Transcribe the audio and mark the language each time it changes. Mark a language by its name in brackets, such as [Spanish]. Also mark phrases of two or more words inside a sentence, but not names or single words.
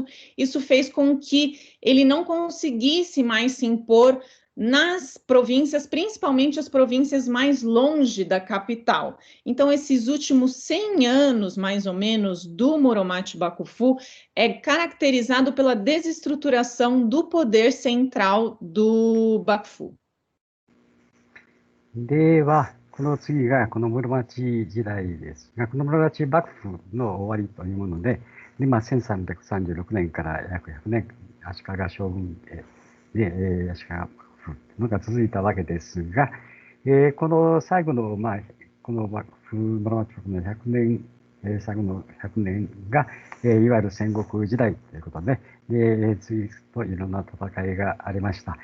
[Portuguese] Isso fez com que ele não conseguisse mais se impor nas províncias, principalmente as províncias mais longe da capital. Então, esses últimos 100 anos, mais ou menos, do Muromachi Bakufu é caracterizado pela desestruturação do poder central do Bakufu. [Japanese] では、この次がこの室町時代ですが、この室町幕府の終わりというもので、1336年から約100年、足利将軍で、足利のが続いたわけですが、この最後の、この幕府室町幕府の100年、最後の100年が、いわゆる戦国時代ということで、次といろんな戦いがありました。